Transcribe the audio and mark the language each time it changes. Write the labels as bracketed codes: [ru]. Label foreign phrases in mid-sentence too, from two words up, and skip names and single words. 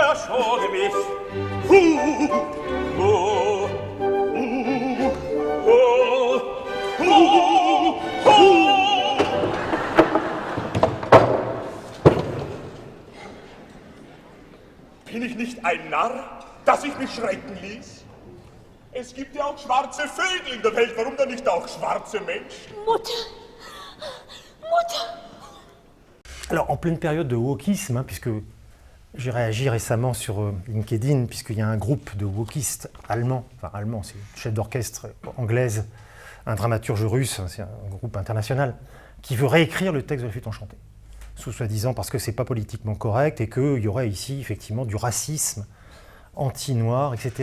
[de] Bin ich nicht ein Narr, dass ich mich schrecken ließ? Es gibt ja auch schwarze Vögel in der Welt, warum dann nicht auch schwarze Menschen? Mutter! [fr] Alors, en pleine période de wokisme, puisque j'ai réagi récemment sur LinkedIn, puisqu'il y a un groupe de wokistes allemands, c'est une chef d'orchestre anglaise, un dramaturge russe, c'est un groupe international, qui veut réécrire le texte de la flûte enchantée, soi-disant parce que c'est pas politiquement correct et qu'il y aurait ici effectivement du racisme anti-noir, etc.